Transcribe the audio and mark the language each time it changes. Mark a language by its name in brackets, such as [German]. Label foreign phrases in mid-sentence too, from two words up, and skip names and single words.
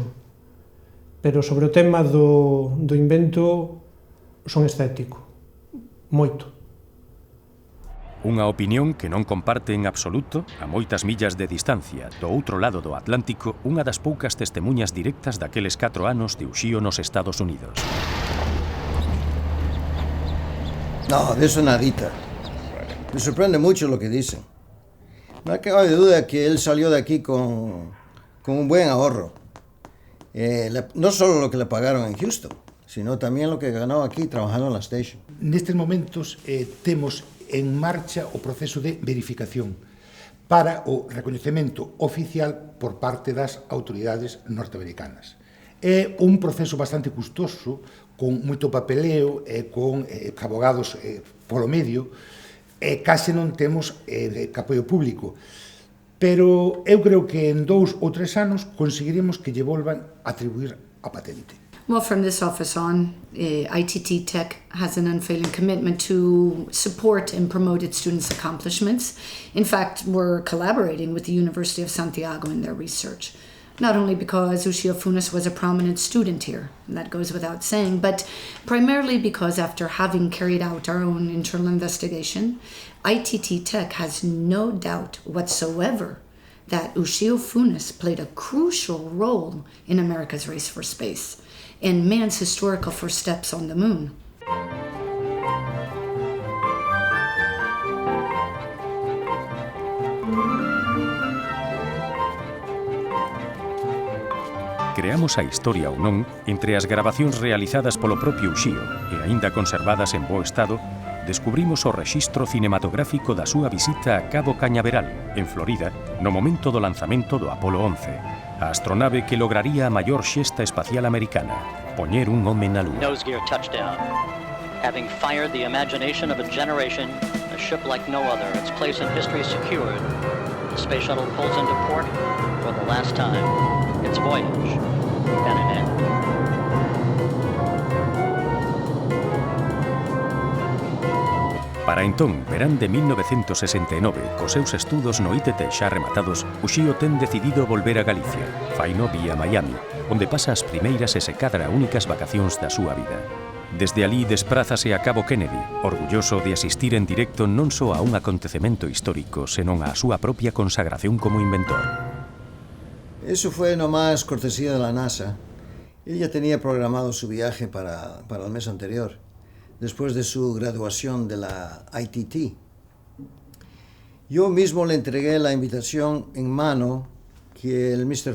[Galician] Pero sobre o tema do invento son escéptico, moito. Unha opinión que non comparte en absoluto, a moitas millas de distancia, do outro lado do Atlántico, unha das poucas testemunhas directas daqueles 4 anos de Uxío nos Estados Unidos. [Spanish] No, de eso nadita. Me sorprende mucho lo que dicen. No hay cabe de duda que él salió de aquí con un buen ahorro. No solo lo que le pagaron en Houston, sino también lo que ganó aquí trabajando en la station. [Galician] Nestes momentos temos en marcha o proceso de verificación para o recoñecemento oficial por parte das autoridades norteamericanas. É un proceso bastante custoso, con moito papeleo e con abogados polo medio, e case non temos apoio público. Pero eu creo que en 2 ou 3 anos conseguiremos que lle volvan a atribuir a patente. [English] Well, from this office on, ITT Tech has an unfailing commitment to support and promote its students' accomplishments. In fact, we're collaborating with the University of Santiago in their research. Not only because Uxío Funes was a prominent student here, and that goes without saying, but primarily because after having carried out our own internal investigation, ITT Tech has no doubt whatsoever that Uxío Funes played a crucial role in America's race for space and man's historical first steps on the moon. [Galician] Creamos a historia ou non entre as gravacións realizadas polo propio Uxío e aínda conservadas en bo estado, descubrimos o rexistro cinematográfico da súa visita a Cabo Cañaveral, en Florida, no momento do lanzamento do Apolo 11, a astronave que lograría a maior xesta espacial americana, poñer un home na Lúa. [English] Nose gear touchdown. Having fired the imagination of a generation, a ship like no other, its place in history secured, the space shuttle pulls into port for the last time. Its voyage at an end. [Galician] Para entón, verán de 1969, cos seus estudos no ITT xa rematados, Uxío ten decidido volver a Galicia, faino vía Miami, onde pasa as primeiras e se cadra únicas vacacións da súa vida. Desde alí desprázase a Cabo Kennedy, orgulloso de asistir en directo non só a un acontecemento histórico, senón á súa propia consagración como inventor. [Spanish] Eso fue nomás cortesía de la NASA. Ella tenía programado su viaje para el mes anterior, después de su graduación de la ITT. Yo mismo le entregué la invitación en mano que el Mr.